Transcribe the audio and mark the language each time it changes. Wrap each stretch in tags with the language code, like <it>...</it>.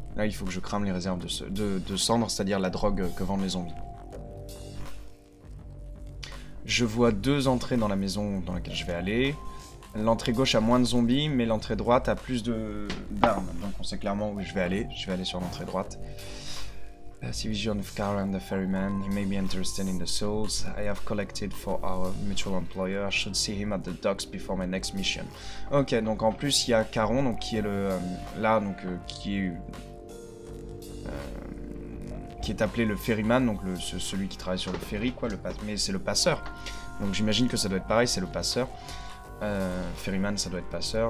<fr>Là, il faut que je crame les réserves de cendres, c'est-à-dire la drogue que vendent les zombies. Je vois 2 entrées dans la maison dans laquelle je vais aller. L'entrée gauche a moins de zombies, mais l'entrée droite a plus d'armes. Donc on sait clairement où je vais aller. Je vais aller sur l'entrée droite.</fr> <en>See vision of Karen the ferryman. He may be interested in the souls I have collected for our mutual employer. I should see him at the docks before my next mission.</en> <fr>Ok, donc en plus il y a Caron, donc qui est le là, donc qui est appelé le ferryman, donc celui qui travaille sur le ferry, quoi. Mais c'est le passeur. Donc j'imagine que ça doit être pareil, c'est le passeur. Ferryman, ça doit être passeur.</fr>